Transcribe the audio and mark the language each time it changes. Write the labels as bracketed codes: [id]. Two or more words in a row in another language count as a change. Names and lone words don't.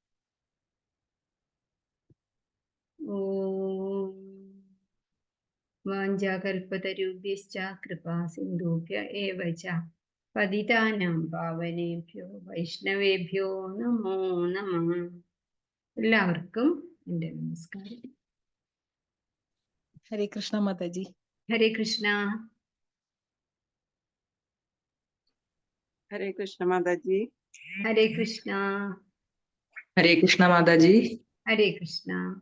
[sa] ഓം വാഞ്ചാകൽപതരുഭ്യശ്ച കൃപാ സിന്ധുഭ്യ ഏവ ച പതിതാനാം പാവനേഭ്യോ വൈഷ്ണവേഭ്യോ നമോ നമഃ. [ml] എല്ലാവർക്കും എൻ്റെ നമസ്കാരം. ഹരേ കൃഷ്ണ മാതാജി. ഹരേ കൃഷ്ണ. [hi] हरे कृष्ण माता जी। हरे कृष्णा। हरे कृष्णा माता जी। हरे कृष्णा।